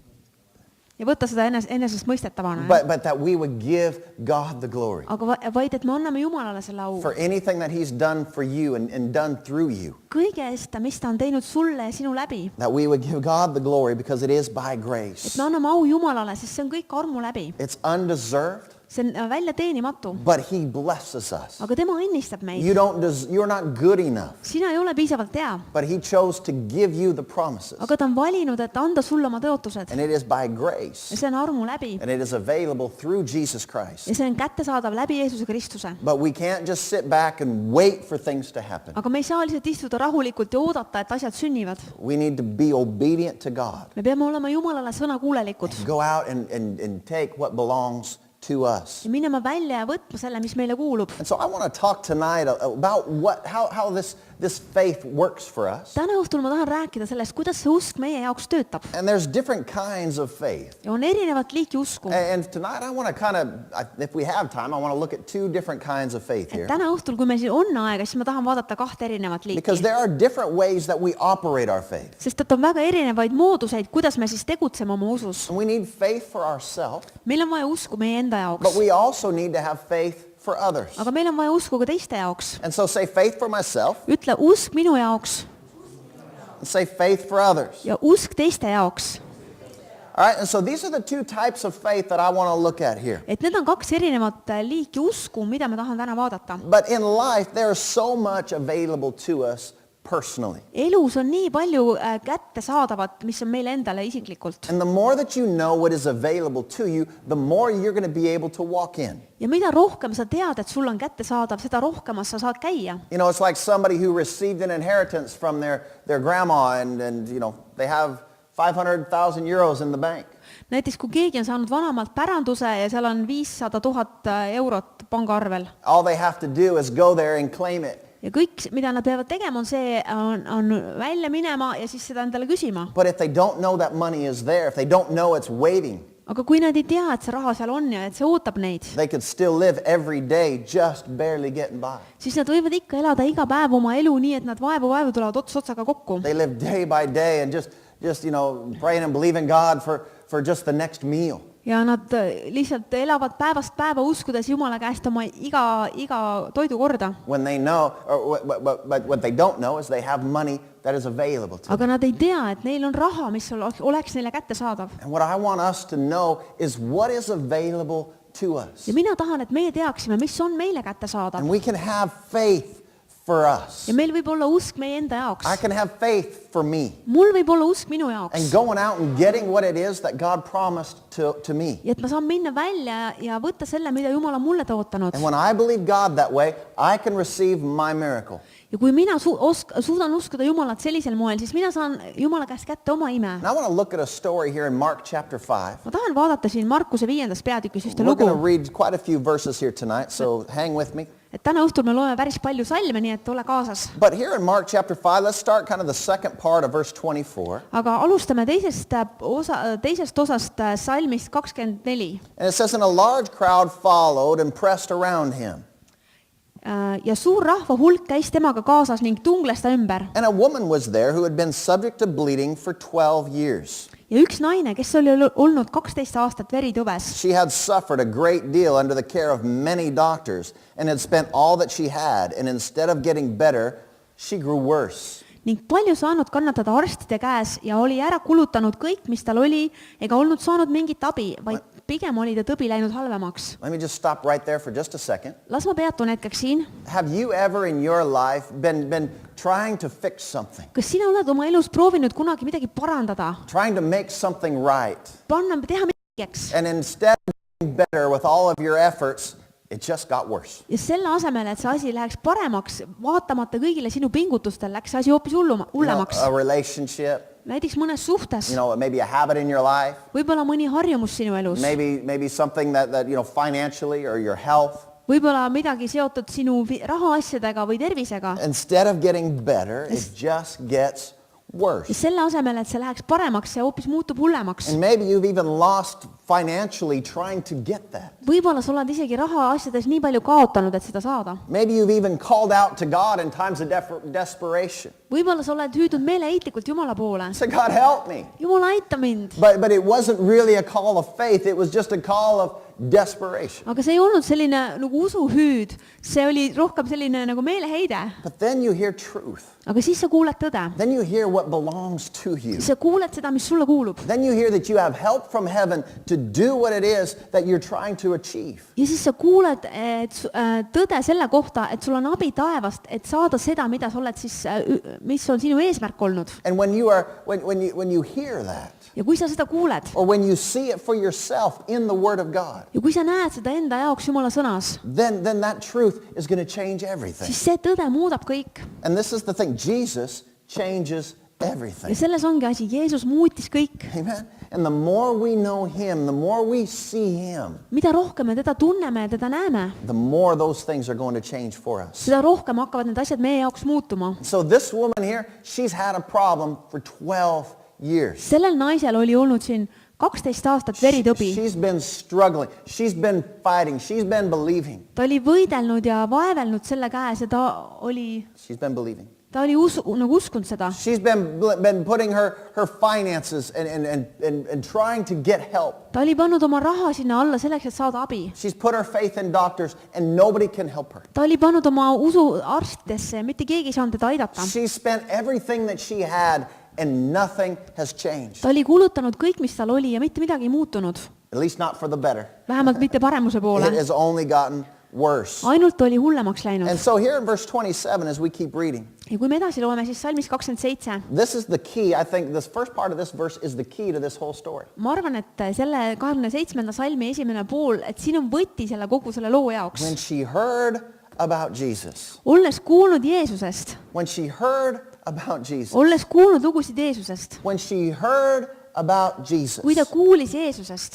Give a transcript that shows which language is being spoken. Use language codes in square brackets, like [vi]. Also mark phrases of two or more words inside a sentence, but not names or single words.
[et] Ja võtta seda enesestmõistetavana. [en] But that we would give God the glory [et] Aga vaid, et me anname Jumalale selle au. [en] for anything that he's done for you and done through you. [et] Kõige eest, mis ta on teinud sulle ja sinu läbi. [en] That we would give God the glory because it is by [et] Et [en] grace. [et] me anname au Jumalale, sest see on kõik armu läbi. [en] It's undeserved, [et] See on välja teenimatu. [en] but he blesses us. [et] Aga tema õnnistab meid. [en] You're not good enough, [et] Sina ei ole piisavalt hea. [en] but he chose to give you the promises. [et] Aga ta on valinud, et anda sulle oma tõotused. [en] And it is by [et] Ja [en] grace. [et] see on armu läbi. [en] And it is available through Jesus Christ. [et] Ja see on kättesaadav läbi Jeesuse Kristuse. [en] But we can't just sit back and wait for things to happen. [et] Aga me ei saa lihtsalt istuda rahulikult ja oodata, et asjad sünnivad. [en] We need to be obedient to God. [et] Me peame olema Jumalale sõnakuulelikud. [en] Go out and take what belongs to us. [et] Ja minema välja ja võtma selle, mis meile kuulub. [en] And so I want to talk tonight about how this faith works for us. [et] Täna õhtul ma tahan rääkida sellest, kuidas see usk meie jaoks töötab. [en] And there's different kinds of faith. [et] Ja on erinevat liiki usku. [en] And tonight I want to if we have time, I want to look at two different kinds of faith [et] Et [en] here. [et] täna õhtul, kui meil siin on aega, siis ma tahan vaadata kahte erinevat [en] Because [et] liiki. [en] there are different ways that we operate our faith. [et] Sest et on väga erinevaid mooduseid, kuidas me siis tegutseme oma usus. [en] And we need faith for ourselves, [et] Meil on vaja usku meie enda jaoks. [en] but we also need to have faith for others. [et] Aga meil on vaja usku ka teiste jaoks. [en] And so say faith for myself [et] Ütle usk minu jaoks [en] and say faith for others. [et] ja usk teiste jaoks. [en] All right, and so these are the two types of faith that I want to look at here. [et] Et need on kaks erinevat liiki usku, mida ma tahan täna vaadata. [en] But in life, there is so much available to us personally. [et] Elus on nii palju kättesaadavat, mis on meile endale isiklikult. [en] And the more that you know what is available to you, the more you're going to be able to walk in. [et] Ja mida rohkem sa tead, et sul on kättesaadav, seda rohkemas sa saad käia. [en] You know, it's like somebody who received an inheritance from their grandma and you know, they have 500,000 euros in the bank. [et] Näiteks kui keegi on saanud vanemalt päranduse ja seal on 500 000 eurot pangaarvel. [en] All they have to do is go there and claim it. [et] Ja kõik, mida nad peavad tegema, on see, on välja minema ja siis seda endale küsima. [en] But if they don't know that money is there, if they don't know it's waiting, [et] Aga kui nad ei tea, et see raha seal on ja et see ootab neid, [en] they could still live every day just barely getting by. [et] siis nad võivad ikka elada iga päev oma elu nii, et nad vaevu tulevad ots otsaga kokku. [en] They live day by day and just you know, praying and believing God for just the next meal. [et] Ja nad lihtsalt elavad päevast päeva uskudes Jumala käest oma iga toidu korda. [en] When they know, but what they don't know is they have money that is available to them. [et] Aga nad ei tea, et neil on raha, mis oleks neile kättesaadav. [en] And what I want us to know is what is available to us. [et] Ja mina tahan, et meie teaksime, mis on meile kättesaadav. [en] And we can have faith for us. [et] ja meil võib olla usk meie enda [en] I [et] jaoks. [en] can have faith for me. [et] Mul võib olla usk minu [en] And [et] jaoks. [en] going out and getting what it is that God promised to me. [et] ja et ma saan minna välja ja võtta selle, mida Jumal on mulle tootanud. [en] And when I believe God that way, I can receive my miracle. [et] ja kui mina suudan uskuda Jumalat sellisel moel, siis mina saan Jumala käest kätte oma ime. [en] Now I want to look at a story here in Mark chapter 5. [et] ma tahan vaadata siin Markuse 5. peatükis ühte [en] We're [et] lugu, [en] going to read quite a few verses here tonight, so hang with me. [et] et täna õhtul me loeme päris palju salme, nii et ole kaasas. [en] But here in Mark chapter 5, let's start kind of the second part of verse 24. [et] aga alustame teisest osast salmist 24. [en] And it says, and a large crowd followed and pressed around him. [et] ja suur rahva hulk käis temaga kaasas ning tungles ta ümber. [en] And a woman was there who had been subject to bleeding for 12 years. [et] ja üks naine, kes oli olnud 12 aastat veritõves. [en] She had suffered a great deal under the care of many doctors and had spent all that she had, and instead of getting better, she grew worse. [et] ning palju saanud kannatada arstide käes ja oli ära kulutanud kõik, mis tal oli, ega olnud saanud mingit abi, vaid pigem oli ta tõbi läinud halvemaks. [en] Let me just stop right there for just a second. [et] Las ma peatun hetkeks siin. [en] Have you ever in your life been trying to fix something, [et] Kas sina oled oma elus proovinud kunagi midagi parandada, [en] trying to make something right, [et] teha midagi, [en] and instead of getting better with all of your efforts, it just got worse? [et] ja selle asemel, et see asi läheks paremaks, vaatamata kõigile sinu pingutustel, läks see asi hoopis hullemaks. [en] A relationship, [et] Näiteks mõnes suhtes, [en] maybe a habit in your life, [et] võib-olla mõni harjumus sinu elus, [en] maybe something that financially, or your health. [et] võib-olla midagi seotud sinu rahaasjadega või tervisega. [en] Instead of getting better, it just gets [et] ja [en] worse. [et] selle asemel, et see läheks paremaks, see hoopis muutub hullemaks. [en] And maybe you've even lost financially trying to get that. [et] Võib-olla sa oled isegi rahaasjades nii palju kaotanud, et seda saada. [en] Maybe you've even called out to God in times of desperation. [et] Võib-olla sa oled hüüdnud meeleheitlikult Jumala poole. [en] Say, God, help me. [et] Jumal, aita mind. [en] But it wasn't really a call of faith. It was just a call of desperation. [et] aga see ei olnud selline nagu usuhüüd, see oli rohkem selline nagu meeleheide. [en] But then you hear truth. [et] aga siis sa kuuled tõde. [en] Then you hear what belongs to you. [et] siis sa kuuled seda, mis sulle kuulub. [en] Then you hear that you have help from heaven to do what it is that you're trying to achieve. [et] ja siis sa kuuled tõde selle kohta, et sul on abi taevast, et saada seda, mida sa oled siis, mis on sinu eesmärk olnud. [en] And when you hear that, [et] ja kui sa seda kuuled [en] or when you see it for yourself in the Word of God, [et] ja kui sa näed seda enda jaoks Jumala sõnas, [en] then that truth is going to change everything. [et] siis see tõde muudab kõik. [en] And this is the thing, Jesus changes [et] ja [en] everything. [et] selles ongi asi, Jeesus muutis kõik. [en] Amen. And the more we know Him, the more we see Him, [et] mida rohkem me teda tunneme ja teda näeme, [en] the more those things are going to change for us. [et] seda rohkem hakkavad need asjad meie jaoks muutuma. [en] So this woman here, she's had a problem for 12 years. [et] sellel naisel oli olnud siin 12 aastat veritõbi. [en] She's been struggling. She's been fighting. She's been believing. [et] ta oli võidelnud ja vaevelnud selle käes ja ta oli nagu uskunud seda. [en] She's been putting her finances and trying to get help. [et] ta oli pannud oma raha sinna alla selleks, et saada abi. [en] She's put her faith in doctors and nobody can help her. [et] ta oli pannud oma usu arstidesse ja mitte keegi ei saanud teda aidata. [en] She spent everything that she had and nothing has changed. [et] ta oli kulutanud kõik, mis tal oli ja mitte midagi ei muutunud. [en] At least not for the better. [et] vähemalt mitte paremuse [en] It [et] poole. [en] has only gotten worse. [et] ainult oli hullemaks läinud. [en] And so here in verse 27, as we keep reading, [et] ja kui me edasi loeme, siis salmis 27. [en] this is the key. I think this first part of this verse is the key to this whole story. [et] ma arvan, et selle 27. salmi esimene pool, et siin on võti selle kogu selle loo jaoks. [en] When she heard about Jesus, [et] olles kuulnud Jeesusest, [en] when she heard about Jesus, [et] olles kuulnud lugusid Jeesusest, [en] when she heard about Jesus, [et] kui ta kuulis Jeesusest,